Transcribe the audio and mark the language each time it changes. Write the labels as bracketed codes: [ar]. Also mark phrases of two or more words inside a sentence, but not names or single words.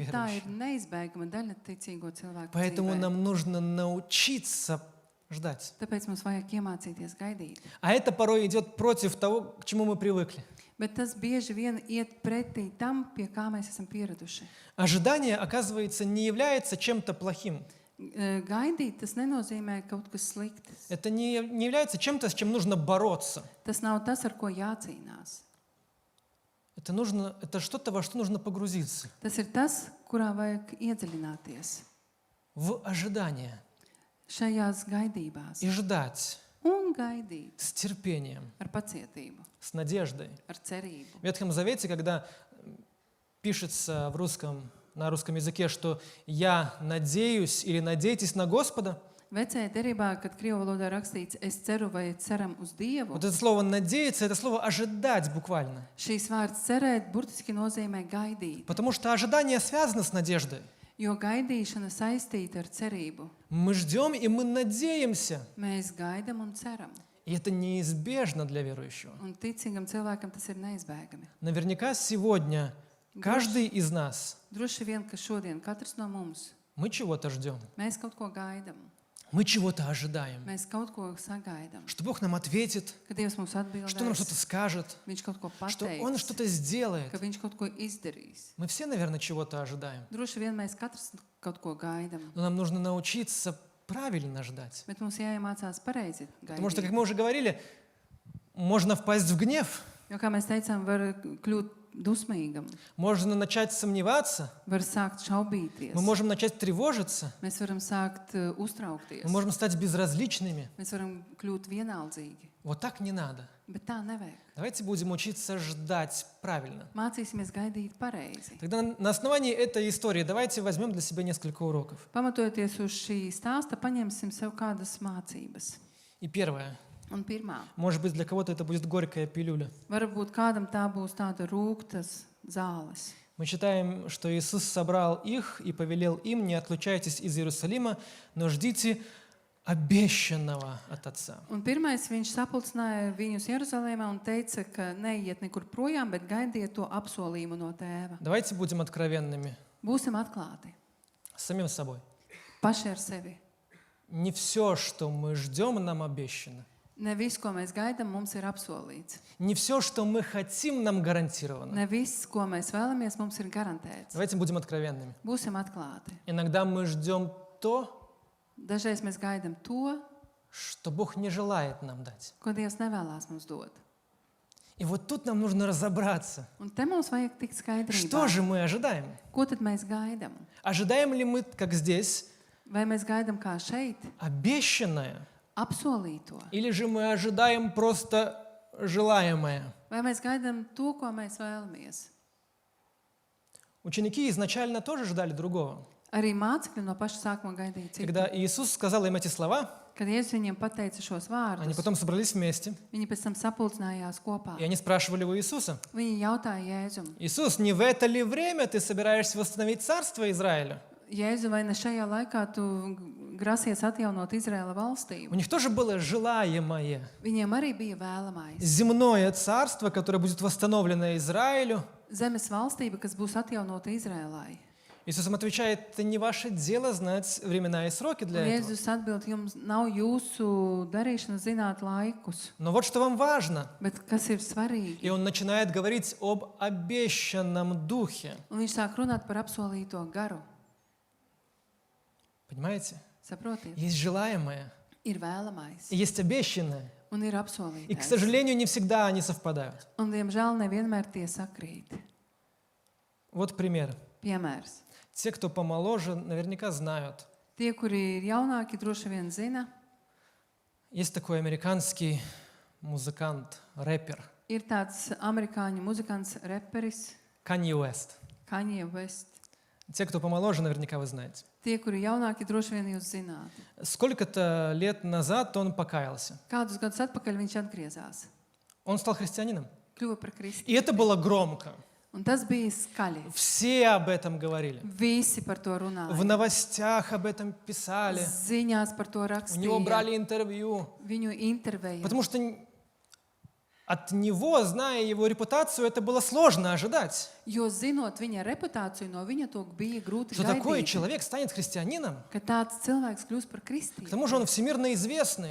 [lv] Tā ir [ru] верующего. [lv] neizbēgama daļa ticīgo cilvēku [ru] Поэтому [lv] dzīvē. [ru] нам нужно научиться ждать. [lv] Tāpēc mums vajag iemācīties gaidīt. [ru] А это порой идет против того, к чему мы привыкли. [lv] Bet tas bieži vien iet pretī tam, pie kā mēs esam pieraduši. [ru] Ожидание, оказывается, не является чем-то плохим. [lv] Gaidīt, tas nenozīmē kaut kas slikts. [ru] Это не является чем-то, с чем нужно бороться. [lv] Tas nav tas, ar ko jācīnās. [ru] Это что-то, во что нужно погрузиться. [lv] Tas ir tas, kurā vajag iedziļināties. [ru] В ожидание. [lv] Šajās gaidībās. [ru] И ждать. [lv] Un gaidīt [ru] С терпением. [lv] ar pacietību, [ru] С надеждой. [lv] ar cerību. [ru] В Ветхом Завете, когда пишется на русском языке, что «я надеюсь» или «надейтесь на Господа», [lv] Vecajā derībā, kad krievu valodā rakstīts, es ceru vai ceram uz Dievu, [ru] вот это слово «надеяться» — это слово «ожидать» буквально. [lv] šīs vārds cerēt burtiski nozīmē gaidīt, [ru] Потому что ожидание связано с надеждой. [lv] jo gaidīšana saistīta ar cerību. [ru] Мы ждем и мы надеемся. [lv] Mēs gaidam un ceram, [ru] И это неизбежно для верующего. [lv] un ticīgam cilvēkam tas ir neizbēgami. [ru] Наверняка сегодня каждый из нас, [lv] Droši vien, ka šodien katrs no mums, [ru] мы чего-то ждем. [lv] mēs kaut ko gaidam, [ru] Мы чего-то ожидаем. [lv] mēs kaut ko sagaidam, [ru] Что Бог нам ответит, [lv] ka Dievs mums [ru] что нам что-то [lv] atbildēs, [ru] скажет, [lv] Viņš kaut ko [ru] что Он [lv] pateiks, [ru] что-то сделает. [lv] ka Viņš kaut ko izdarīs. [ru] Мы все, наверное, чего-то ожидаем. [lv] Droši vien mēs katrs kaut ko gaidam, [ru] Но нам нужно научиться правильно ждать. [lv] bet mums jāiemācās pareizi [ru] Потому что, как [lv] gaidīt. [ru] мы уже говорили, можно впасть в гнев, [lv] Jo, kā mēs teicām, var kļūt dusmīgam, [ru] можно начать сомневаться, [lv] var sākt šaubīties, [ru] мы можем начать тревожиться, [lv] mēs varam sākt uztraukties, [ru] мы можем стать безразличными. [lv] mēs varam kļūt vienaldzīgi, [ru] Вот так не надо. [lv] bet tā nevajag. [ru] Давайте будем учиться ждать правильно. [lv] Mācīsimies gaidīt pareizi. [ru] Тогда на основании этой истории давайте возьмем для себя несколько уроков. [lv] Pamatojoties uz šī stāsta, paņemsim sev kādas mācības. [ru] И первое. [lv] Un pirmā, [ru] Может быть, для кого-то это будет горькая пилюля. [lv] varbūt kādam tā būs tāda rūgtas zāles. [ru] Мы читаем, что Иисус собрал их и повелел им: не отлучайтесь из Иерусалима, но ждите обещанного от Отца. [lv] Un pirmais, viņš sapulcināja viņus Jeruzalēmā un teica, ka neiet nekur projām, bet gaidiet to apsolījumu no tēva. [ru] Давайте будем откровенными [lv] Būsim atklāti [ru] с самим собой. [lv] paši ar sevi. [ru] Не все, что мы ждем, нам обещано. [lv] Ne viss, ko mēs gaidām, mums ir apsolīts. [ru] Не все, что мы хотим, нам гарантировано. [lv] Ne viss, ko mēs vēlamies, mums ir garantēts. [ru] Давайте будем откровенными. [lv] Būsim atklāti. [ru] Иногда мы ждем то, [lv] Dažreiz mēs gaidām to, [ru] что Бог не желает нам дать. [lv] ko Dievs nevēlas mums dot. [ru] И вот тут нам нужно разобраться. [lv] Un te mums vajag tikt skaidrībā. [ru] Что же мы ожидаем? [lv] Ko tad mēs gaidām? [ru] Ожидаем ли мы, как здесь, [lv] Vai mēs gaidām kā šeit, [ru] обещанное? [lv] apsolīto? [ru] Или же мы ожидаем просто желаемое? [lv] Vai mēs gaidām to, ko mēs vēlamies? [ru] Ученики изначально тоже ждали другого. [lv] Arī mācekļi no paša sākuma gaidīja citu. [ru] Когда Иисус сказал им эти слова, [lv] Kad Jēzus viņiem pateica šos [ru] они [lv] vārdus, [ru] потом собрались вместе, [lv] viņi pēc tam sapulcinājās kopā. [ru] и они спрашивали у Иисуса: [lv] Viņi jautāja Jēzum, [ru] «Иисус, не в это ли время ты собираешься восстановить царство Израиля?» [lv] Jēzu, vai ne šajā laikā tu grasies atjaunot Izraēla [ru] У [lv] valstību? [ru] них тоже было желаемое, [lv] Viņiem arī bija vēlamais. [ru] земное царство, которое будет восстановлено Израилю. [lv] Zemes valstība, kas būs atjaunota Izrēlai. [ru] Иисус им отвечает: это не ваше дело знать времена и сроки [lv] Un [ru] для этого. [lv] Jēzus atbild, jums nav jūsu darīšana zināt laikus, [ru] Но вот что вам важно. [lv] bet kas ir svarīgi? [ru] И он начинает говорить об обещанном духе. [lv] Un viņš sāk runāt par apsolīto garu. [ru] Понимаете? [lv] Saprotiet? [ru] Есть желаемое, [lv] Ir vēlamais [ru] и есть обещанное. [lv] un ir [ru] И, к [lv] apsolītais. [ru] сожалению, не всегда они совпадают. [lv] Un, diemžēl, nevienmēr tie sakrīt. [ru] Вот пример. [lv] Piemērs. [ru] Те, кто помоложе, наверняка знают. [lv] Tie, kuri ir jaunāki, droši vien zina, [ru] Есть такой американский музыкант, рэпер [lv] ir tāds amerikāņu muzikants, reperis, Kanye West. Kanye West. [ru] Те, кто помоложе, наверняка вы знаете. [lv] Tie, kuri jaunāki, droši vien jūs zināt. [ru] Сколько-то лет назад он покаялся. [lv] Kādus gadus atpakaļ viņš atgriezās, [ru] Он стал христианином. [lv] kļuva par [ru] И [lv] kristieti. [ru] это было громко. [lv] Un tas bija skaļi. [ru] Все об этом говорили. [lv] Visi par to [ru] В [lv] runāja. [ru] новостях об этом писали. [lv] Ziņās par to [ru] У него [lv] rakstīja. [ru] брали интервью. [lv] Viņu intervēja. [ru] Потому что От него, zная его rепутацию, это было сложно ожидать. [lv] Jo zinot viņa reputāciju, no viņa to bija grūti [ru] Что такой [lv] gaidīt, [ru] человек станет христианином. [lv] ka tāds cilvēks kļūst par [ru] К [lv] kristīgu. [ru] тому же он всемирно известный.